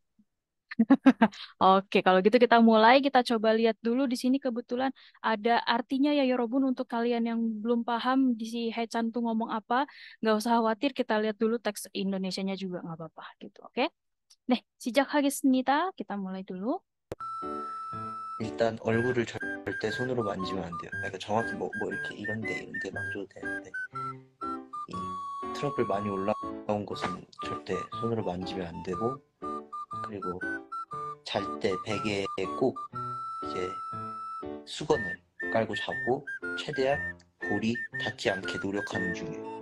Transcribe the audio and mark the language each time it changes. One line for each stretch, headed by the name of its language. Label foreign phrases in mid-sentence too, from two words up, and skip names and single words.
Indonesian: Oke, kalau gitu kita mulai. Kita coba lihat dulu di sini kebetulan ada artinya ya Yorobun untuk kalian yang belum paham di si Hechan tuh ngomong apa. Nggak usah khawatir, kita lihat dulu teks Indonesianya juga nggak apa-apa gitu. Oke? Nih, 시작하겠습니다. Kita mulai dulu.
Korean: 일단 얼굴을 절대 손으로 만지면 안 돼요. 그러니까 정확히 뭐 이렇게 이런데 만져도 되는데 이 트러블 많이 올라온 곳은 절대 손으로 만지면 안 되고 그리고 잘 때 베개에 꼭 이제 수건을 깔고 자고 최대한 볼이 닿지 않게 노력하는 중이에요.